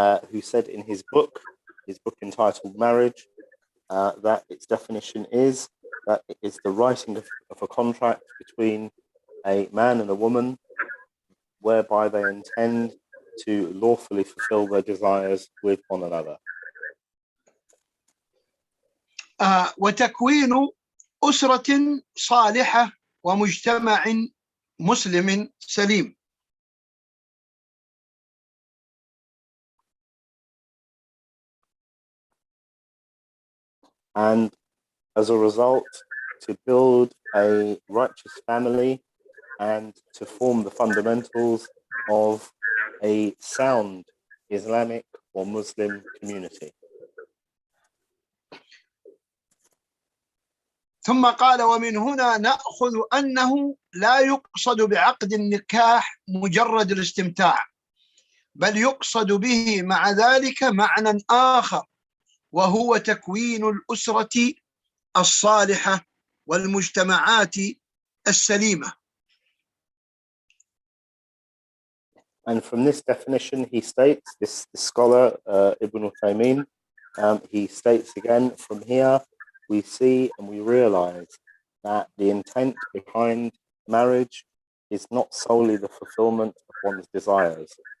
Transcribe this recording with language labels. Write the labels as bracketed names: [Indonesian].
[English] who said in his book entitled Marriage, that its definition is that it is the writing of a contract between a man and a woman whereby they intend to lawfully fulfill their desires with one another. [Arabic] وتكوين أسرة صالحة ومجتمع مسلم سليم. [English] And as a result, to build a righteous family and to form the fundamentals of a sound Islamic or Muslim community. [Arabic] ثم قال ومن هنا نأخذ أنه لا يقصد بعقد النكاح مجرد الاستمتاع، بل يقصد به مع ذلك معنى آخر، وهو تكوين الأسرة الصالحة والمجتمعات السليمة. [English] And from this definition, he states, this scholar, Ibn Uthaymeen, he states again, from here, we see and we realize that the intent behind marriage is not solely the fulfillment of one's desires.